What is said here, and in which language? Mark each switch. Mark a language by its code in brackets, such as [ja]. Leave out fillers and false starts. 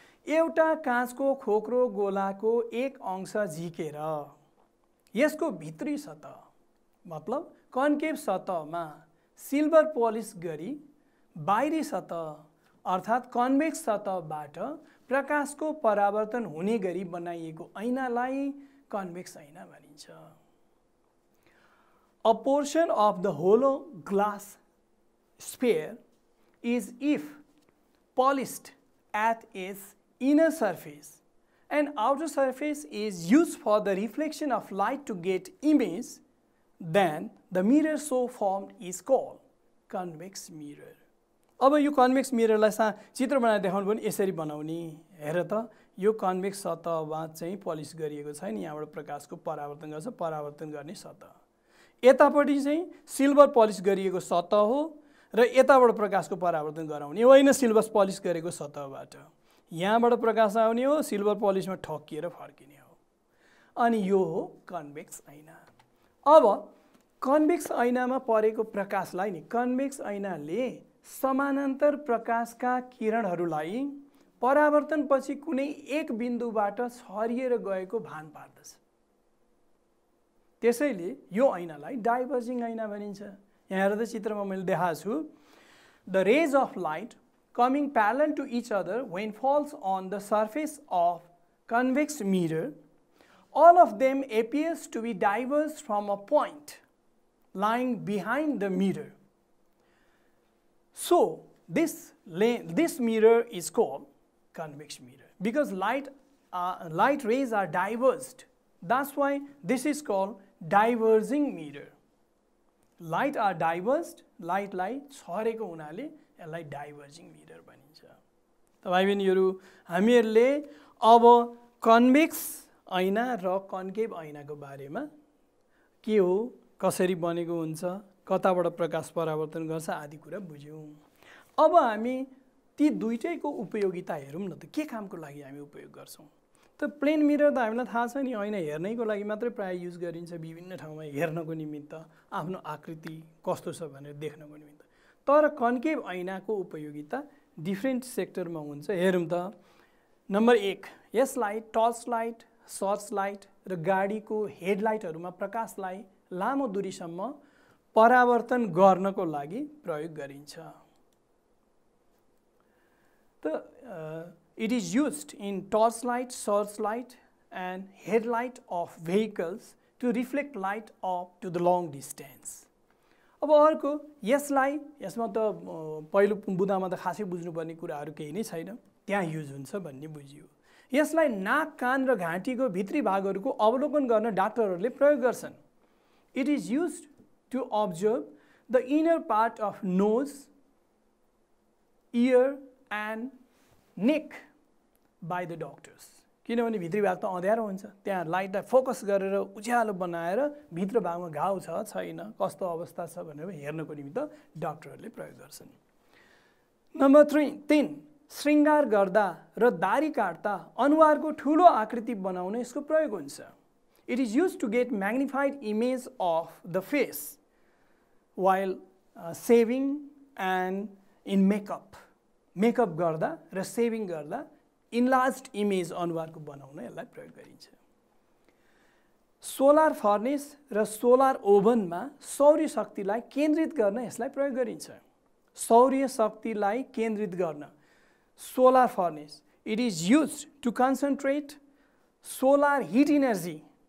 [ne] एउटा काँचको खोक्रो गोलाको एक अंश झिकेर यसको भित्री सतह मतलब कन्केभ सतहमा सिल्भर पलिस गरी बाहिरी सतह अर्थात् कन्भेक्स सतहबाट प्रकाशको परावर्तन हुने गरी बनाइएको ऐनालाई कन्भेक्स ऐना भनिन्छ। [en] A portion of the hollow glass sphere is if polished at its inner surface and outer surface is used for the reflection of light to get image, then the mirror so formed is called convex mirror. [ne] अब यो convex मिररलाई चित्र बनाएर देखाउनु पनि यसरी बनाउने। हेर त यो कन्भेक्स सतहमा चाहिँ पलिस गरिएको छैन, यहाँबाट प्रकाशको परावर्तन गर्छ, परावर्तन गर्ने सतह। यतापट्टि चाहिँ सिल्भर पलिस गरिएको सतह हो र यताबाट प्रकाशको परावर्तन गराउने होइन सिल्भर पलिस गरेको सतहबाट। यहाँबाट प्रकाश आउने हो, सिल्भर पलिसमा ठक्किएर फर्किने हो, अनि यो हो कन्भेक्स ऐना। अब कन्भेक्स ऐनामा परेको प्रकाशलाई नि कन्भेक्स ऐनाले समानान्तर प्रकाशका किरणहरूलाई परावर्तनपछि कुनै एक बिन्दुबाट छरिएर गएको भान पार्दछ। त्यसैले यो ऐनालाई डाइभर्जिङ ऐना भनिन्छ। यहाँ हेर्दा चित्रमा मैले देखाएको छु। [en] The rays of light coming parallel to each other when falls on the surface of convex mirror, all of them appears to be diverged from a point lying behind the mirror. So this mirror is called convex mirror because light rays are diverged. That's why this is called diverging mirror. Light are diverged, [ne] light छरेको हुनाले यसलाई diverging mirror भनिन्छ। त भाइ बहिनीहरू हामीहरूले अब convex ऐना र कन्केभ ऐनाको बारेमा के हो, कसरी बनेको हुन्छ, कताबाट प्रकाश परावर्तन गर्छ आदि कुरा बुझ्यौँ। अब हामी ती दुईटैको उपयोगिता हेरौँ न त, के कामको लागि हामी उपयोग गर्छौँ। त प्लेन मिरर त हामीलाई थाहा छ नि, ऐना हेर्नैको लागि मात्रै प्रायः युज गरिन्छ, विभिन्न ठाउँमा हेर्नको निमित्त, आफ्नो आकृति कस्तो छ भनेर देख्नको निमित्त। तर कन्केभ ऐनाको उपयोगिता डिफ्रेन्ट सेक्टरमा हुन्छ। हेरौँ त, नम्बर 1, यसलाई टर्च लाइट, सर्च लाइट र गाडीको हेडलाइटहरूमा प्रकाशलाई लामो दूरीसम्म परावर्तन गर्नको लागि प्रयोग गरिन्छ। [en] त it is used in torchlight, searchlight and headlight of vehicles to reflect light up to the long distance. [ne] अब अर्को, यसमा त पहिलो बुदामा त खासै बुझ्नुपर्ने कुराहरू केही नै छैन, त्यहाँ युज हुन्छ भन्ने बुझियो। यसलाई नाक, कान र घाँटीको भित्री भागहरूको अवलोकन गर्न डाक्टरहरूले प्रयोग गर्छन्। [en] It is used to observe the inner part of nose, ear and neck by the doctors. [ne] किनभने भित्री भाग त अँध्यारो हुन्छ, त्यहाँ लाइटलाई फोकस गरेर उज्यालो बनाएर भित्र भागमा घाउ छ छैन, कस्तो अवस्था छ भनेर हेर्नको निमित्त डाक्टरहरूले प्रयोग गर्छन्। नम्बर 3, श्रृङ्गार गर्दा र दाढी काट्दा अनुहारको ठुलो आकृति बनाउन यसको प्रयोग हुन्छ। [en] It is used to get magnified image of the face while shaving and in makeup. [ne] Makeup गर्दा र सेभिङ गर्दा इन्लार्ज्ड इमेज अनुहारको बनाउन यसलाई प्रयोग गरिन्छ। सोलर फर्नेस र सोलर ओभनमा सौर्य शक्तिलाई केन्द्रित गर्न यसलाई प्रयोग गरिन्छ। सौर्य शक्तिलाई केन्द्रित गर्न [en] Solar furnace, it is used to concentrate solar heat energy.